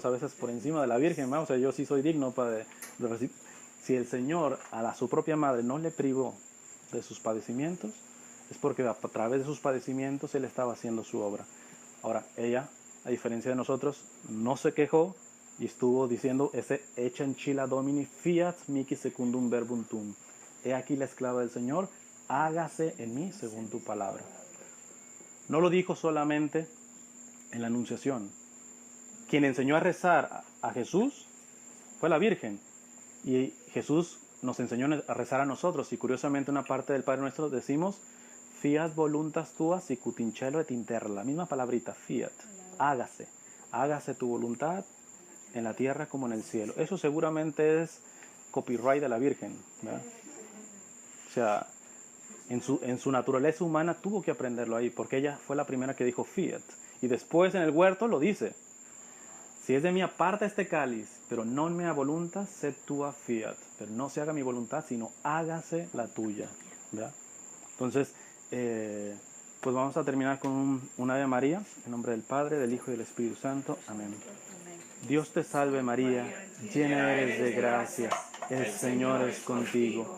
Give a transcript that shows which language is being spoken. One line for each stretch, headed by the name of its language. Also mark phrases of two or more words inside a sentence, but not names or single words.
Spanish: A veces por encima de la Virgen, ¿no? O sea, yo sí soy digno de recibir. Si el Señor a su propia madre no le privó de sus padecimientos, es porque a través de sus padecimientos Él estaba haciendo su obra. Ahora, ella, a diferencia de nosotros, no se quejó y estuvo diciendo ese
Latin: hecha en chila domini fiat mihi secundum verbum tuum.
Spanish: He aquí la esclava del Señor, hágase en mí según tu palabra. No lo dijo solamente en la Anunciación. Quien enseñó a rezar a Jesús fue la Virgen. Y Jesús nos enseñó a rezar a nosotros. Y curiosamente una parte del Padre Nuestro decimos,
Latin: fiat voluntas tua sicut in cielo et in terra.
Spanish: La misma palabrita, fiat. Hágase. Hágase tu voluntad en la tierra como en el cielo. Eso seguramente es copyright de la Virgen, ¿verdad? O sea, en su naturaleza humana tuvo que aprenderlo ahí, porque ella fue la primera que dijo fiat. Y después en el huerto lo dice. Si es de mí aparta este cáliz, pero
Latin: non mea voluntas, sed tua fiat.
Spanish: Pero no se haga mi voluntad, sino hágase la tuya, ¿verdad? Entonces, pues vamos a terminar con un Ave María, en nombre del Padre, del Hijo y del Espíritu Santo. Amén. Dios te salve María, llena eres de gracia, el Señor es contigo.